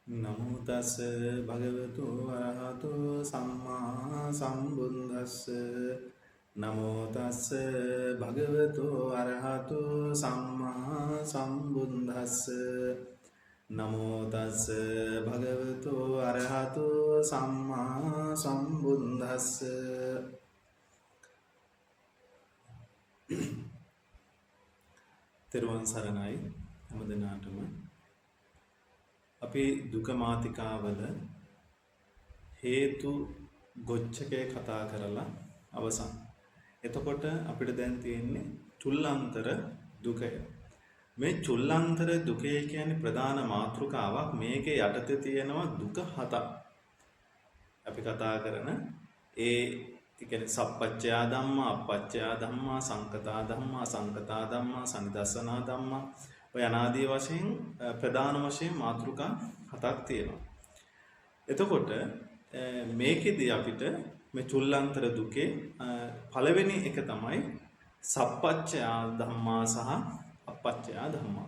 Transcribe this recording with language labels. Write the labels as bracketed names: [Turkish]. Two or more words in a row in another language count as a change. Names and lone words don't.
[Pali] නමෝ තස් භගවතු අරහතෝ සම්මා සම්බුද්දස්ස නමෝ තස් භගවතු අරහතෝ සම්මා සම්බුද්දස්ස නමෝ තස් භගවතු අරහතෝ සම්මා සම්බුද්දස්ස [Sinhala] තෙරුවන් සරණයි හැමදෙනාටම අපි දුක මාතිකාවල හේතු ගොච්චකේ කතා කරලා අවසන්. එතකොට අපිට දැන් තියෙන්නේ චුල්ලාන්තර දුකය. මේ චුල්ලාන්තර දුකේ කියන්නේ ප්‍රධාන මාතෘකාවක්. මේකේ යටතේ තියෙනවා දුක හතක්. අපි කතා කරන ඒ කියන්නේ [Pali] සප්පච්චයා ධම්මා, අපච්චයා ධම්මා, සංකතා ධම්මා, සංකතා ධම්මා, සනිදස්සනා ධම්මා [Sinhala] ඔය අනාදී වශයෙන් ප්‍රධාන වශයෙන් මාතෘකා හතක් තියෙනවා. එතකොට මේකෙදී අපිට මේ චුල්ලාන්තර දුකේ පළවෙනි එක තමයි [Pali] සප්පච්චයා ධම්මා [Sinhala] සහ [Pali] අපච්චයා ධම්මා.